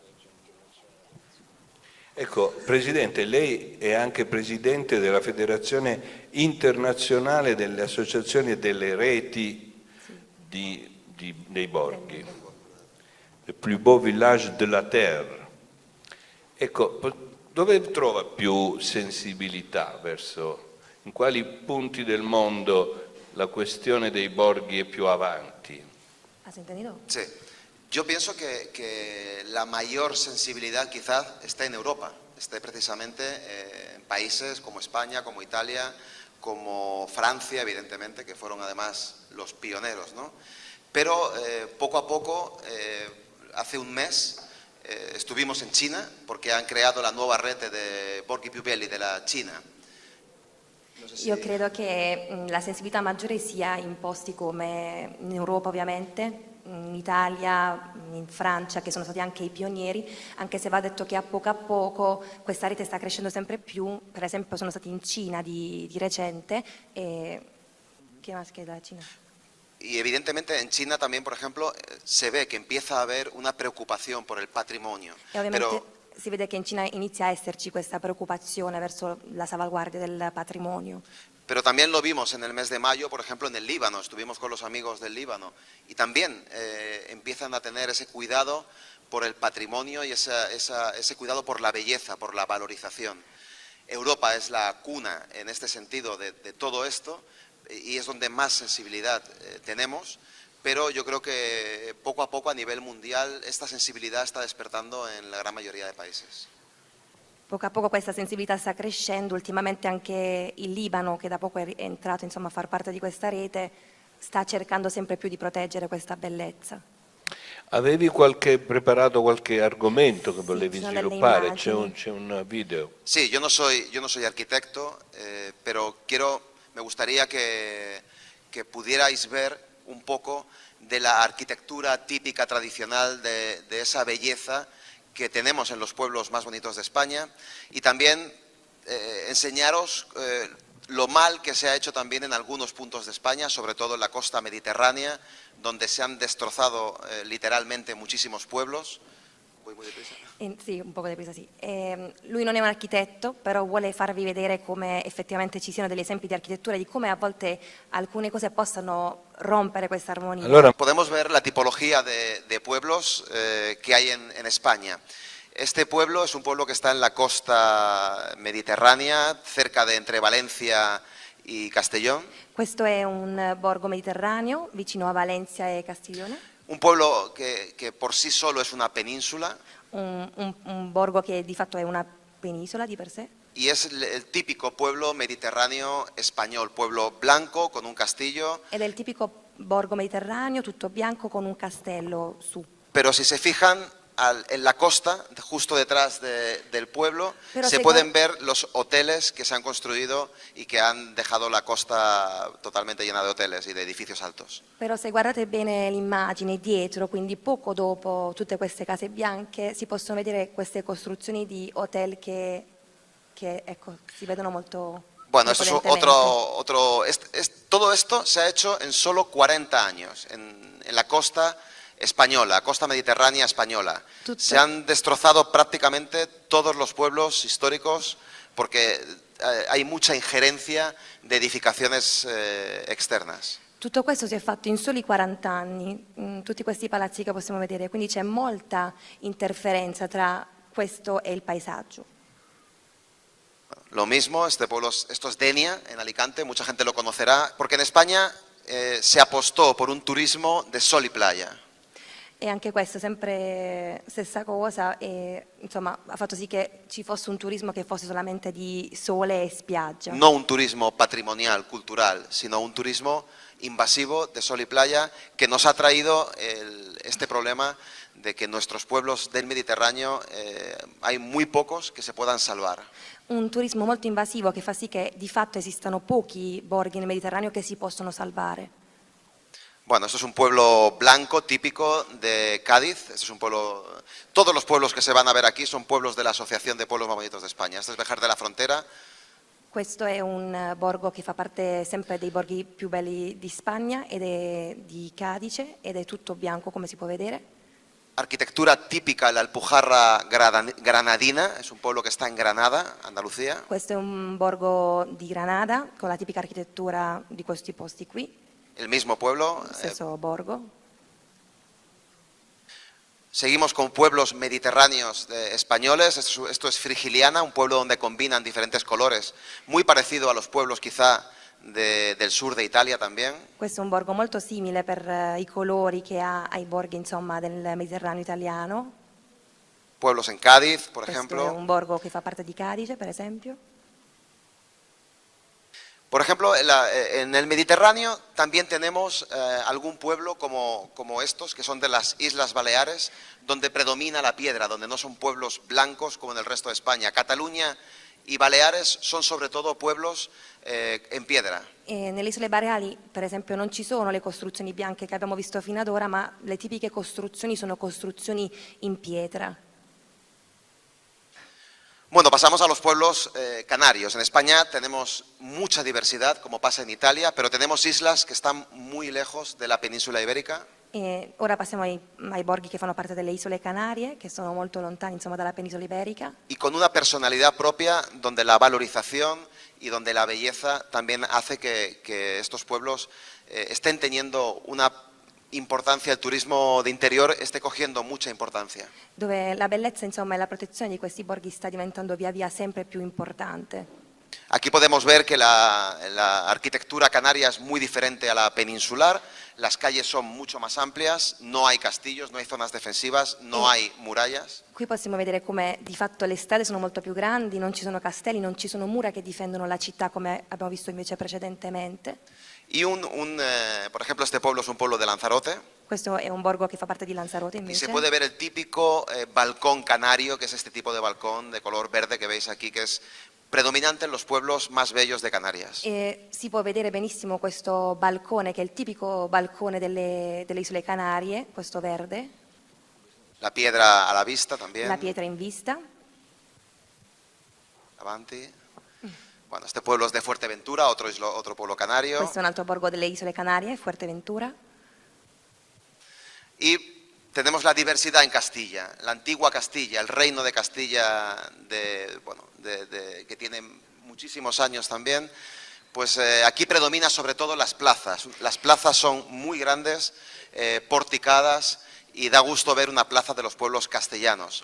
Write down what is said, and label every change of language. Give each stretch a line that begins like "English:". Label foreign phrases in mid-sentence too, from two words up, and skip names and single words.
Italian: Ecco, Presidente, lei è anche Presidente della Federazione Internazionale delle Associazioni e delle Reti dei Borghi,
French: le plus beau village de la Terre.
Italian: Ecco, dove trova più sensibilità verso, in quali punti del mondo la questione dei borghi è più avanti?
Spanish: ¿Has entendido? Sí. Yo pienso que la mayor sensibilidad quizás está en Europa, esté precisamente en países como España, como Italia, como Francia, evidentemente, que fueron además los pioneros, ¿no? Pero poco a poco, hace un mes, estuvimos en China porque han
Italian: creato la nuova rete
Spanish: de
Italian: borghi più belli della Cina. Io credo che la sensibilità maggiore sia in posti come in Europa ovviamente, in Italia, in Francia, che sono stati anche i pionieri, anche se va detto che a poco questa rete sta crescendo sempre più. Per esempio sono stati in Cina di recente e che más che la Cina?
Spanish: Y evidentemente en China también, por ejemplo, se ve que empieza a haber una preocupación por el patrimonio.
Italian: E ovviamente si vede che in Cina inizia a esserci questa preoccupazione verso la salvaguardia del patrimonio.
Spanish: Pero también lo vimos en el mes de mayo, por ejemplo, en el Líbano, estuvimos con los amigos del Líbano y también empiezan a tener ese cuidado por el patrimonio y ese cuidado por la belleza, por la valorización. Europa es la cuna en este sentido de todo esto y es donde más sensibilidad tenemos, pero yo creo que poco a poco a nivel mundial esta sensibilidad está despertando en la gran mayoría de países.
Italian: Poco a poco questa sensibilità sta crescendo, ultimamente anche il Libano, che da poco è entrato insomma, a far parte di questa rete, sta cercando sempre più di proteggere questa bellezza. Avevi preparato qualche argomento che volevi sviluppare? C'è un video.
Spanish: Sí, yo no soy arquitecto, pero me gustaría que pudierais ver un poco de la arquitectura típica tradicional de esa belleza que tenemos en los pueblos más bonitos de España y también enseñaros lo mal que se ha hecho también en algunos puntos de España, sobre todo en la costa mediterránea, donde se han destrozado literalmente muchísimos pueblos. ¿Voy muy deprisa?
Italian: Sì, un po' depresa, sì. Lui non è un architetto, però vuole farvi vedere come effettivamente ci siano degli esempi di architettura, di come a volte alcune cose possano rompere questa armonia. Allora,
Spanish: podemos ver la tipología de pueblos que hay en España. Este pueblo es un pueblo que está en la costa mediterránea, cerca de entre Valencia y Castellón.
Italian: Questo è un borgo mediterraneo vicino a Valencia e Castiglione.
Spanish: Un pueblo que por sí solo es una península.
Italian: Un borgo che di fatto è una penisola di per sé.
Spanish: y es el típico pueblo mediterráneo español, pueblo blanco con un castillo.
Italian: Ed è il tipico borgo mediterraneo, tutto bianco con un castello su.
Spanish: Pero si se fijan en la costa, justo detrás del pueblo, Pero se se pueden ver los hoteles que se han construido y que han dejado la costa totalmente llena de hoteles y de edificios altos.
Italian: Però se guardate bene l'immagine dietro, quindi poco dopo tutte queste case bianche, si possono vedere queste costruzioni di hotel che ecco, si vedono molto
Spanish: Bueno, esto es
Italian: imponentemente.
Spanish: todo esto se ha hecho en solo 40 años, en la costa española, costa mediterránea española. Se han destrozado prácticamente todos los pueblos históricos porque hay mucha injerencia de edificaciones externas.
Italian: Tutto questo si è fatto in soli 40 anni, tutti questi palazzi che possiamo vedere, quindi c'è molta interferenza tra questo e il paesaggio.
Spanish: Lo mismo, este pueblo, esto es Denia, en Alicante, mucha gente lo conocerá, porque en España se apostó por un turismo de sol y playa.
Italian: E anche questo, sempre stessa cosa, insomma, ha fatto sì che ci fosse un turismo che fosse solamente di sole e spiaggia.
Spanish: No un turismo patrimonial, cultural, sino un turismo invasivo de sol y playa que nos ha traído este problema de que en nuestros pueblos del Mediterráneo hay muy pocos que se puedan salvar.
Italian: Un turismo molto invasivo che fa sì che di fatto esistano pochi borghi nel Mediterraneo che si possono salvare.
Spanish: Bueno, esto es un pueblo blanco típico de Cádiz. Este es un pueblo. Todos los pueblos que se van a ver aquí son pueblos de la Asociación de Pueblos Más Bonitos de España. Este es Béjar de la Frontera.
Italian: Questo è un borgo che fa parte sempre dei borghi più belli di Spagna ed è di Cadice ed è tutto bianco come si può vedere.
Spanish: Arquitectura típica, la Alpujarra granadina. Es un pueblo que está en Granada, Andalucía.
Italian: Questo è un borgo di Granada con la tipica architettura di questi posti qui.
Spanish: El mismo pueblo.
Italian: Stesso borgo.
Spanish: Seguimos con pueblos mediterráneos españoles. Esto es Frigiliana, un pueblo donde combinan diferentes colores, muy parecido a los pueblos quizá del sur de Italia también.
Italian: Questo è un borgo molto simile per i colori che ha ai borghi, insomma, del Mediterraneo italiano.
Spanish: Pueblos en Cádiz, por
Italian: Questo
Spanish: ejemplo.
Italian: è un borgo che fa parte di Cadice, per esempio.
Spanish: Por ejemplo, en el Mediterráneo también tenemos algún pueblo como estos, que son de las Islas Baleares, donde predomina la piedra, donde no son pueblos blancos como en el resto de España. Cataluña y Baleares son sobre todo pueblos en piedra.
Italian: Nelle isole Baleari, per esempio, non ci sono le costruzioni bianche che abbiamo visto fino ad ora, ma le tipiche costruzioni sono costruzioni in pietra.
Spanish: Bueno, pasamos a los pueblos canarios. En España tenemos mucha diversidad, como pasa en Italia, pero tenemos islas que están muy lejos de la península ibérica.
Italian: E ora passiamo ai borghi che fanno parte delle isole Canarie, che sono molto lontani, insomma, dalla penisola iberica.
Spanish: Y con una personalidad propia, donde la valorización y donde la belleza también hace que estos pueblos estén teniendo una importancia, el turismo de interior esté cogiendo mucha importancia.
Italian: Dove la bellezza, insomma, e la protezione di questi borghi sta diventando via via sempre più importante.
Spanish: Aquí podemos ver que la arquitectura canaria es muy diferente a la peninsular, las calles son mucho más amplias, no hay castillos, no hay zonas defensivas, no hay murallas.
Italian: Qui possiamo vedere come di fatto le strade sono molto più grandi, non ci sono castelli, non ci sono mura che difendono la città come abbiamo visto invece precedentemente.
Spanish: Y por ejemplo, este pueblo es un pueblo de Lanzarote.
Italian: Questo è un borgo che fa parte di Lanzarote
Spanish: Y
Italian: invece.
Spanish: se puede ver el típico balcón canario, que es este tipo de balcón de color verde que veis aquí, que es predominante en los pueblos más bellos de Canarias.
Italian: E si può vedere benissimo questo balcone, che è il tipico balcone delle isole Canarie, questo verde,
Spanish: La piedra a la vista también.
Italian: la pietra in vista. Avanti.
Spanish: Bueno, este pueblo es de Fuerteventura, otro pueblo canario.
Italian: Questo è un altro borgo delle isole Canarie, Fuerteventura.
Spanish: Y tenemos la diversidad en Castilla, la antigua Castilla, el reino de Castilla, que tiene muchísimos años también. Pues aquí predomina sobre todo las plazas. Las plazas son muy grandes, porticadas, y da gusto ver una plaza de los pueblos castellanos.